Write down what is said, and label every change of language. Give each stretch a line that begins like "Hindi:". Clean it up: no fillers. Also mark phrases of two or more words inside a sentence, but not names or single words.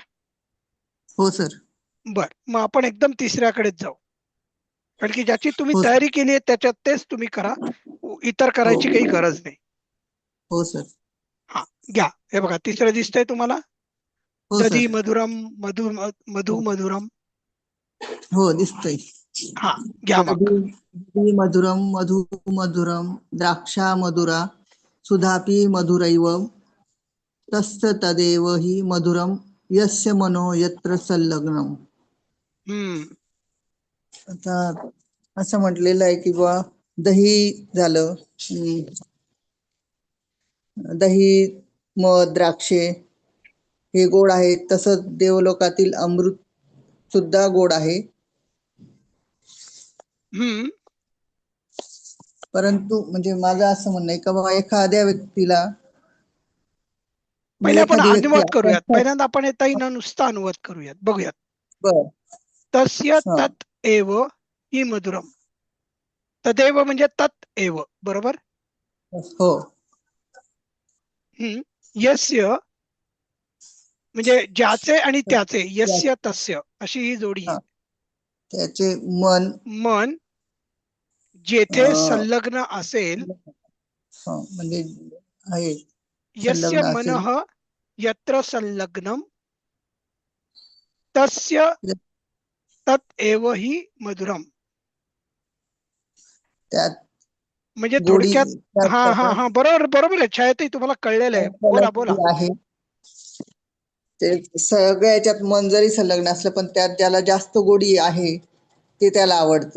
Marathi: हो सर. बर, मग आपण एकदम तिसऱ्याकडेच जाऊ. कारण की ज्याची तुम्ही हो सर. तयारी केली आहे त्याच्यात तेच तुम्ही करा. इतर हो. करायची काही गरज नाही. हो सर. हा, घ्या. हे बघा, तिसरं दिसतंय तुम्हाला? हो
Sanskrit: दधी
Marathi: सर.
Sanskrit: मधुरम, मधु मधु मधुरम.
Marathi: हो दिसतंय. हा, घ्या
Sanskrit: दधी
Marathi: मग.
Sanskrit: दधी मधुरम मधु मधुरम द्राक्षा मधुरा सुधापी मधुरैव तस्य तदेव हि मधुरम यस्य मनो यत्र संलग्नम. हम्म.
Marathi: आता असं म्हटलेलं आहे की बा दही झालं, दही, मध, द्राक्षे हे गोड आहेत. तसंच देवलोकातील अमृत सुद्धा गोड आहे. हम्म. परंतु म्हणजे माझं असं म्हणणं आहे का बाबा एखाद्या व्यक्तीला पहिले म्हणजे आपण एखादी व्यक्ती अनुवाद करूयात. आपण पहिल्यांदा आपण येताही न नुसता अनुवाद करूयात, बघूयात. बर.
Sanskrit: तस्य
Marathi: हा.
Sanskrit: तत एव ही मधुरम. तदेव म्हणजे तत एव,
Marathi: बरोबर? हो. यस्य म्हणजे ज्याचे आणि त्याचे,
Sanskrit: यस्य तस्य
Marathi: अशी ही जोडी आहे. हा. त्याचे मन मन जेथे अं, संलग्न असेल. हा, म्हणजे आहे
Sanskrit: यस्य
Marathi: संलग्न असेल.
Sanskrit: मनः यत्र संलग्नम तस्य तत एव ही मधुरम.
Marathi: त्यात म्हणजे गोडी थोडक्यात, त्यात हा हा त्याचा हा, बरोबर बरोबर आहे. छायाताई, तुम्हाला कळलेलं आहे. बोला बोला. आहे. ते सगळ्या याच्यात मन जरी संलग्न असलं पण त्यात ज्याला जास्त गोडी आहे ते त्याला आवडते.